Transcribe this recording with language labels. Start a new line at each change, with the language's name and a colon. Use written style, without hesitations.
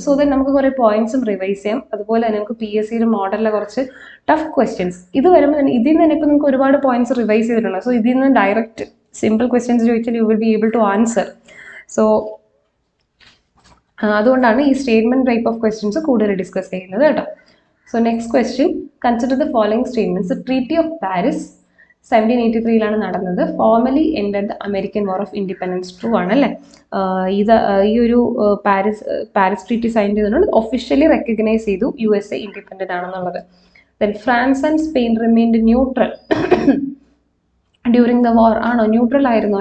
Malayalam: So that നമുക്ക് കുറേ പോയിന്റ്സും revise ചെയ്യാം. അതുപോലെ തന്നെ നമുക്ക് PSCയുടെ മോഡലിലെ കുറച്ച് ടഫ് ക്വസ്റ്റ്യൻസ് ഇത് വരുമ്പോൾ തന്നെ ഇതിൽ നിന്ന് തന്നെ ഇപ്പോൾ നിങ്ങൾക്ക് ഒരുപാട് പോയിന്റ്സ് റിവൈസ് ചെയ്തിട്ടുണ്ട്. സോ ഇതിൽ നിന്ന് ഡയറക്റ്റ് സിമ്പിൾ ക്വസ്റ്റ്യൻസ് ചോദിച്ചാൽ
English: You will be able to answer.
Malayalam: So അതുകൊണ്ടാണ് ഈ സ്റ്റേറ്റ്മെന്റ് ടൈപ്പ് ഓഫ് ക്വസ്റ്റ്യൻസ് കൂടുതൽ ഡിസ്കസ് ചെയ്യുന്നത് കേട്ടോ.
English: So next question, consider the following statements. The Treaty of Paris 1783
Malayalam: നടന്നത്.
English: Formally ended the American war of independence.
Malayalam: True ആണല്ലേ. ഈ ഒരു Paris treaty sign ചെയ്തുകൊണ്ട് ഒഫീഷ്യലി റെക്കഗ്നൈസ് ചെയ്തു USA ഇൻഡിപെൻഡന്റ് ആണെന്നുള്ളത്.
English: Then France and Spain remained neutral during the war.
Malayalam: ആണോ, neutral ആയിരുന്നോ?